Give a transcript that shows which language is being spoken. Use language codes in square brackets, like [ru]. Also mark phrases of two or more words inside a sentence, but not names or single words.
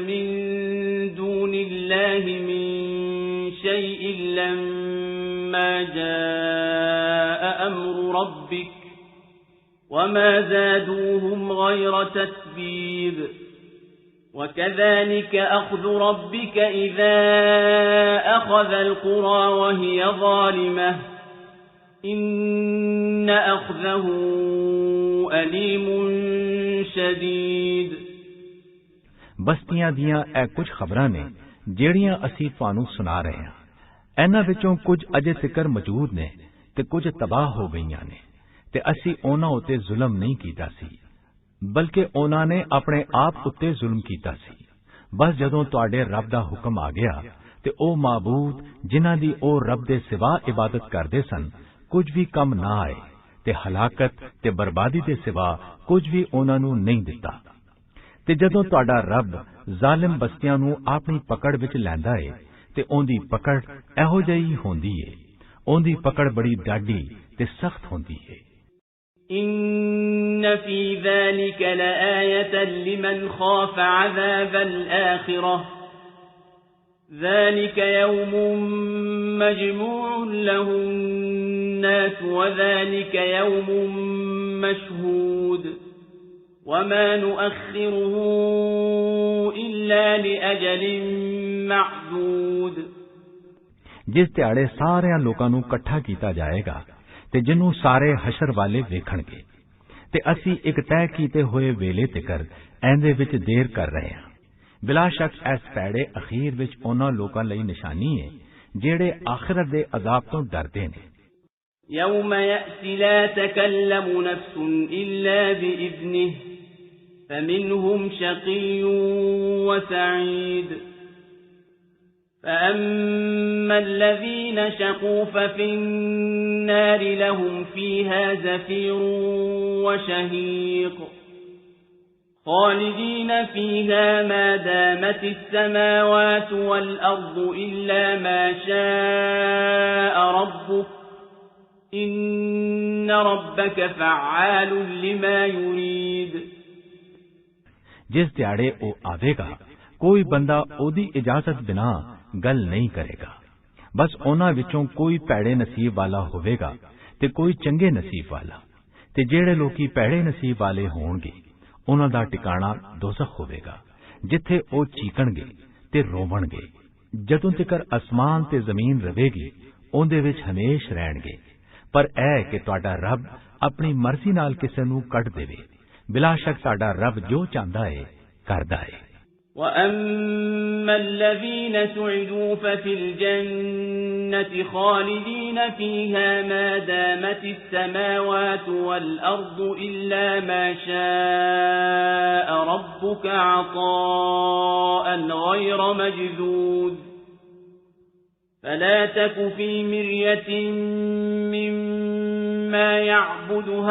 [ar] من دون الله من شيء لما جاء أمر ربك وما زادوهم غير تتبيب وكذلك أخذ ربك إذا أخذ القرى وهي ظالمة إن أخذه أليم شديد। [pa] ਬਸਤੀਆਂ ਦੀਆਂ ਐ ਕੁਝ ਖ਼ਬਰਾਂ ਨੇ ਜਿਹੜੀਆਂ ਅਸੀਂ ਤੁਹਾਨੂੰ ਸੁਣਾ ਰਹੇ ਹਾਂ। ਇਹਨਾਂ ਵਿੱਚੋਂ ਕੁਝ ਅਜੇ ਤੱਕ ਮੌਜੂਦ ਨੇ ਤੇ ਕੁਝ ਤਬਾਹ ਹੋ ਗਈਆਂ ਨੇ ਤੇ ਅਸੀਂ ਉਹਨਾਂ ਉੱਤੇ ਜ਼ੁਲਮ ਨਹੀਂ ਕੀਤਾ ਸੀ ਬਲਕਿ ਉਹਨਾਂ ਨੇ ਆਪਣੇ ਆਪ ਉੱਤੇ ਜ਼ੁਲਮ ਕੀਤਾ ਸੀ। ਬਸ ਜਦੋਂ ਤੁਹਾਡੇ ਰੱਬ ਦਾ ਹੁਕਮ ਆ ਗਿਆ ਤੇ ਉਹ ਮਾਬੂਦ ਜਿਨ੍ਹਾਂ ਦੀ ਉਹ ਰੱਬ ਦੇ ਸਿਵਾ ਇਬਾਦਤ ਕਰਦੇ ਸਨ ਕੁਝ ਵੀ ਕੰਮ ਨਾ ਆਏ ਤੇ ਹਲਾਕਤ ਤੇ ਬਰਬਾਦੀ ਦੇ ਸਿਵਾ ਕੁਝ ਵੀ ਉਹਨਾਂ ਨੂੰ ਨਹੀਂ ਦਿੱਤਾ। ਤੇ ਜਦੋਂ ਤੁਹਾਡਾ ਰੱਬ ਜ਼ਾਲਿਮ ਬਸਤੀਆਂ ਨੂੰ ਆਪਣੀ ਪਕੜ ਵਿੱਚ ਲੈਂਦਾ ਏ ਤੇ ਉਹਦੀ ਪਕੜ ਇਹੋ ਜਿਹੀ ਹੁੰਦੀ ਏ, ਉਹਦੀ ਪਕੜ ਬੜੀ ਡਾਢੀ ਤੇ ਸਖਤ ਹੁੰਦੀ ਏ। [ar] إن في ذلك لآية لمن خاف عذاب الآخرة ذلك يوم مجموع له الناس وذلك يوم مشهود وما نؤخره إلا لأجل معدود। [pa] ਜਿਸ ਦਿਹਾੜੇ ਸਾਰੇ ਲੋਕਾਂ ਨੂੰ ਇਕੱਠਾ ਕੀਤਾ ਜਾਏਗਾ ਤੇ ਜਿਨ੍ਹੂੰ ਸਾਰੇ ਹਸ਼ਰ ਵਾਲੇ ਵੇਖਣਗੇ ਤੇ ਅਸੀ ਇਕ ਤੈਅ ਕੀਤੇ ਹੋਏ ਵੇਲੇ ਤਿਕਰ ਐਂਦੇ ਵਿਚ ਦੇਰ ਕਰ ਰਹੇ ਹਾਂ। ਬਿਲਾ ਸ਼ੱਕ ਇਸ ਪੈੜੇ ਅਖ਼ੀਰ ਵਿਚ ਉਨ੍ਹਾਂ ਲੋਕਾਂ ਲਈ ਨਿਸ਼ਾਨੀ ਹੈ ਜੇੜ੍ਹੇ ਆਖ਼ਰਤ ਦੇ ਅਜ਼ਾਬ ਤੋਂ ਡਰਦੇ ਨੇ। [ar] يوم يأتي لا تكلم نفس إلا بإذنه فمنهم شقي وسعيد فأما الذين شقوا ففي النار لهم فيها زفير وشهيق خالدين فيها ما دامت السماوات والأرض إلا ما شاء ربك إن ربك فعال لما يريد। [pa] ਜਿਸ ਦਿਹਾੜੇ ਓ ਆਵੇਗਾ ਕੋਈ ਬੰਦਾ ਓਦੀ ਇਜਾਜ਼ਤ ਬਿਨਾ ਗੱਲ ਨਹੀਂ ਕਰੇਗਾ। ਬਸ ਉਨ੍ਹਾਂ ਵਿਚੋਂ ਕੋਈ ਪੈੜੇ ਨਸੀਬ ਵਾਲਾ ਹੋਵੇਗਾ ਤੇ ਕੋਈ ਚੰਗੇ ਨਸੀਬ ਵਾਲਾ ਤੇ ਜੇੜ੍ਹੇ ਲੋਕੀ ਪੈੜੇ ਨਸੀਬ ਵਾਲੇ ਹੋਣਗੇ ਉਨ੍ਹਾਂ ਦਾ ਠਿਕਾਣਾ ਦੋਜ਼ਖ਼ ਹੋਵੇਗਾ ਜਿੱਥੇ ਓ ਚੀਕਣਗੇ ਤੇ ਰੋਵਣਗੇ ਜਦੋਂ ਤਿਕਰ ਆਸਮਾਨ ਤੇ ਜ਼ਮੀਨ ਰਵੇਗੀ ਉਹਦੇ ਵਿੱਚ ਹਮੇਸ਼ ਰਹਿਣਗੇ। ਪਰ ਇਹ ਕਿ ਤੁਹਾਡਾ ਰੱਬ ਆਪਣੀ ਮਰਜ਼ੀ ਨਾਲ ਕਿਸੇ ਨੂੰ ਕੱਢ ਦੇਵੇ। ਬਿਲਾ ਸ਼ੱਕ ਤੁਹਾਡਾ ਰੱਬ ਜੋ ਚਾਹੁੰਦਾ ਹੈ ਕਰਦਾ ਹੈ। [ar] وَأَمَّا الَّذِينَ سُعِدُوا فَفِي الْجَنَّةِ خَالِدِينَ فِيهَا مَا دَامَتِ السَّمَاوَاتُ وَالْأَرْضُ إِلَّا مَا شَاءَ رَبُّكَ عَطَاءً غَيْرَ مَجْذُوذٍ فَلَا تَكُ فِي مِرْيَةٍ مِّمَّا يَعْبُدُ